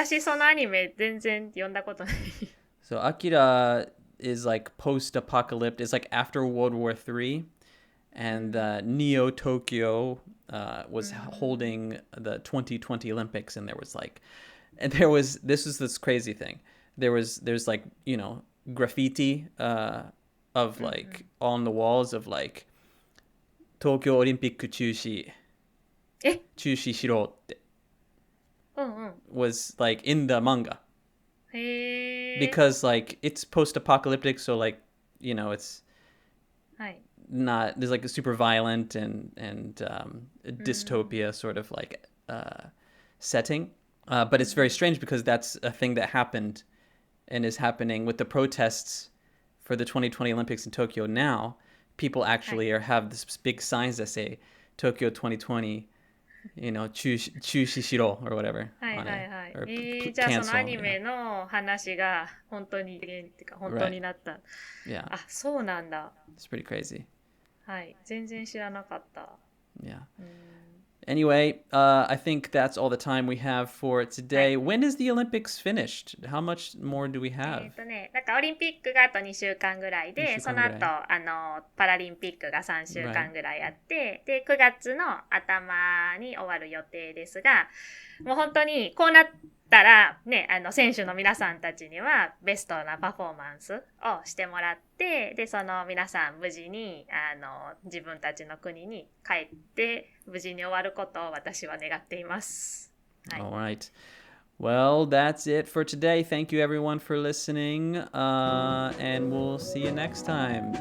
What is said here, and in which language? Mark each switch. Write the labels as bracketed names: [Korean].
[Japanese] 私そのアニメ全然読んだことない。 [English] So Akira is like post-apocalyptic. It's like after World War III, and Neo Tokyo was holding the 2020 Olympics, and this crazy thing. There's like, you know, graffiti of like on the walls of like Tokyo Olympic [Japanese] 中止しろって [English] was like in the manga. Because like it's post-apocalyptic, so like, you know, it's not, there's like a super violent and dystopia sort of like setting, but it's very strange because that's a thing that happened and is happening with the protests for the 2020 Olympics in Tokyo now. People actually have this big signs that say Tokyo 2020, you know, [Japanese] 中止しろ [English] or whatever. [Japanese] はいはいはい。 [English] or [Japanese] じゃあ [English] cancel, [Japanese] そのアニメの話が本当に本当になった。 [English] Yeah. [Japanese] あ、そうなんだ。 [English] It's pretty crazy. [Japanese] はい、全然知らなかった。 [English] Yeah. Anyway, I think that's all the time we have for today. When is the Olympics finished? How much more do we have? [Japanese] なんかオリンピックがあと2週間ぐらいで、その後パラリンピックが3週間ぐらいあって、で9月の頭に終わる予定ですが、もう本当にこうなったらね、選手の皆さんたちにはベストなパフォーマンスをしてもらって、でその皆さん無事に自分たちの国に帰って無事に終わることを私は願っています。はい。 [English] All right. Well, that's it for today. Thank you everyone for listening, and we'll see you next time.